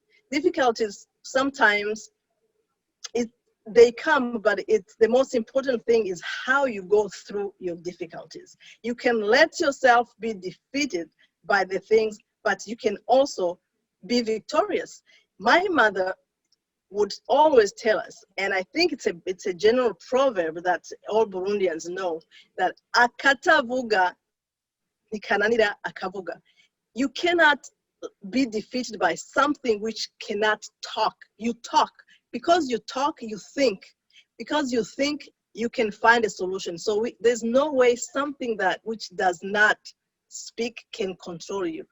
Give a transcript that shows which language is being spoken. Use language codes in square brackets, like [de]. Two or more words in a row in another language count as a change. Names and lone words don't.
[en] difficulties sometimes it they come, but it's the most important thing is how you go through your difficulties. You can let yourself be defeated by the things, but you can also be victorious. My mother would always tell us, and I think it's a general proverb that all Burundians know, that [rn] akatavuga nikananira akavuga. [en] You cannot be defeated by something which cannot talk. You talk. Because you talk, you think. Because you think, you can find a solution. So there's no way something that which does not speak can control you.